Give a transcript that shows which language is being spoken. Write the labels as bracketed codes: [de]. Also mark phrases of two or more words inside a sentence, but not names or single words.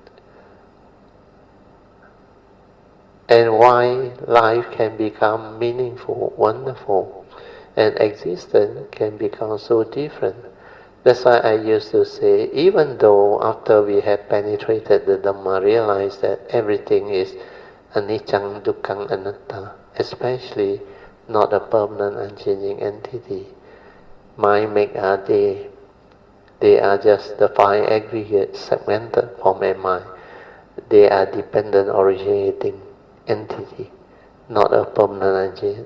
[en] And why life can become meaningful, wonderful, and existence can become so different. That's why I used to say, even though after we have penetrated the Dhamma, realize that everything is [pi] anicca, dukkha, anatta, [en] especially not a permanent unchanging entity. Mind, make, are they are just the five aggregate segmented form and mind. They are dependent originating entity, not a permanent unchanging.